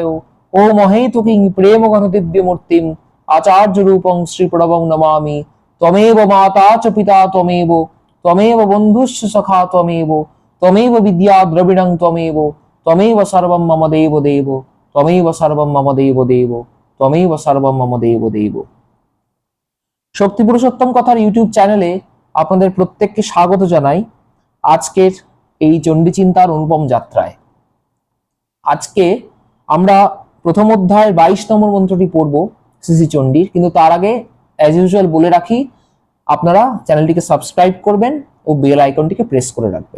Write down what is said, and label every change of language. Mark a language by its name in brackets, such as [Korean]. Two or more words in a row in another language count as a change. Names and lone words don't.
[Sanskrit] ओम हेतुकिं प्रेम घन दिव्य मूर्तिम आचार्य रूपं श्री प्रणवं नमामि। त्वमेव माता च पिता त्वमेव त्वमेव बन्धुश्च सखा त्वमेव त्वमेव विद्या द्रविणं त्वमेव त्वमेव सर्वं मम देव देव त्वमेव सर्वं मम देव देव त्वमेव सर्वं मम देव देव। [Bangla] শক্তি পুরুষোত্তম কথার ইউটিউব চ্যানেলে আপনাদের প্রত্যেককে স্বাগত জানাই আজকের এই চণ্ডী চিন্তার অনুপম যাত্রায়। আজকে আমরা প্রথম অধ্যায়ের 22 নম্বর মন্ত্রটি পড়ব শ্রী চণ্ডীর, কিন্তু তার আগে [English] as usual [Bangla] বলে রাখি আপনারা চ্যানেলটিকে সাবস্ক্রাইব করবেন ও বেল আইকনটিকে প্রেস করে রাখবেন।